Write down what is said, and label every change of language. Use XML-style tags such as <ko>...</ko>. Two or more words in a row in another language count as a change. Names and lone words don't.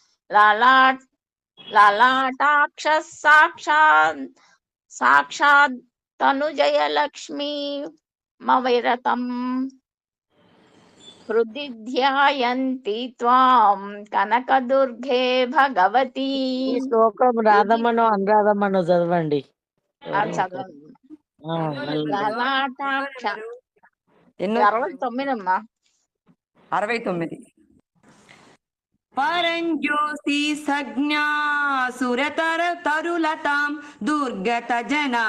<sa>ललाटाक्षः साक्षात् तनुजयलक्ष्मी मविरतम् हृदि ध्यायन्ति त्वां कनकदुर्गे भगवती</sa> <te>ఈ శ్లోకం</te> <sa>हृदि</sa> <te>రాధమ్మనో అనురాధమ్మనో చదవండి. చదవండి. మెల్లగా.</te> <sa>లలాటాక్ష</sa> <te>ఎన్నో 69 అమ్మా.</te> <sa>69 పరంజ్యోతి సజ్ఞా సురతరులతాం దుర్గత జనా</sa>